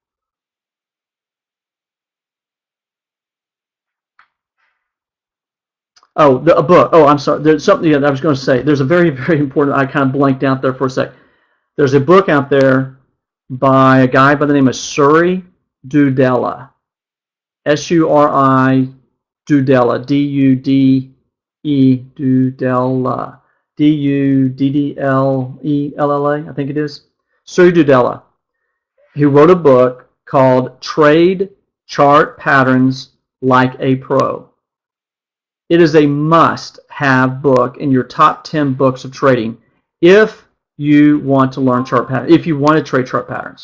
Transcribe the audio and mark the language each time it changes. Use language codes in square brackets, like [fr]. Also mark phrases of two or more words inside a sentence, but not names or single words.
[en] Oh, a book. Oh, I'm sorry. There's something that I was going to say. There's a very, very important, I kind of blanked out there for a sec. There's a book out there by a guy by the name of Suri Dudela. S-U-R-I Dudela. D-U-D-E Dudela. D-U-D-D-L-E-L-L-A, I think it is. Suri Dudela. He wrote a book called Trade Chart Patterns Like a Pro. It is a must-have book in your top 10 books of trading if you want to learn chart patterns, if you want to trade chart patterns.